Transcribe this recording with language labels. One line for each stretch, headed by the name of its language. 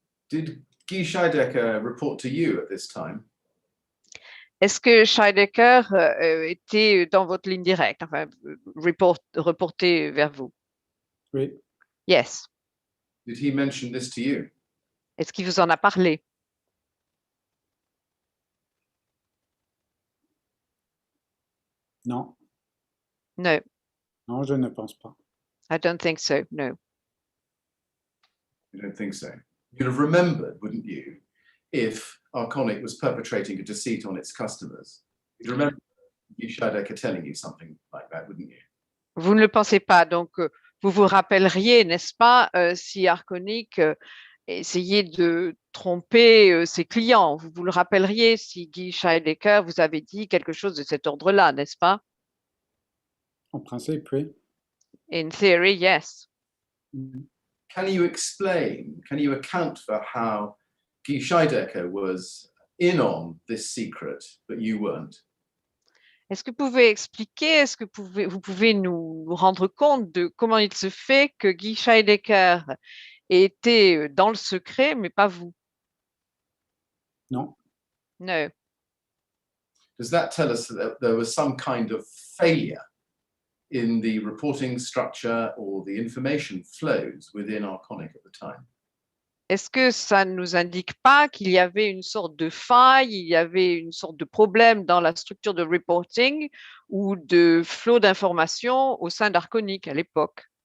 English: Did Guy Scheidecker report to you at this time?
French: Est-ce que Scheidecker était dans votre ligne directe, enfin, reporté vers vous? Oui,
English: Yes. Did he mention this to you?
French: Est-ce qu'il vous en a parlé? non,
English: No,
French: non, je ne pense pas.
English: I don't think so. No. You don't think so? You'd have remembered, wouldn't you, if Arconic was perpetrating a deceit on its customers? You'd remember Guy Scheidecker telling you something like that, wouldn't you?
French: Vous ne le pensez pas, donc vous vous rappelleriez, n'est-ce pas, si Arconic essayait de tromper ses clients. Vous vous le rappelleriez si Guy Scheidecker vous avait dit quelque chose de cet ordre-là, n'est-ce pas? En principe, oui.
English: In theory, yes. Can you explain, can you account for how Guy Scheidecker was in on this secret, but you weren't?
French: Est-ce que vous pouvez expliquer, est-ce que vous pouvez nous rendre compte de comment il se fait que Guy Scheidecker était dans le secret, mais pas vous? Non,
English: No. Does that tell us that there was some kind of failure in the reporting structure or the information flows within Arconic at the time?
French: Est-ce que ça ne nous indique pas qu'il y avait une sorte de faille, il y avait une sorte de problème dans la structure de reporting ou de flot d'informations au sein d'Arconic à l'époque?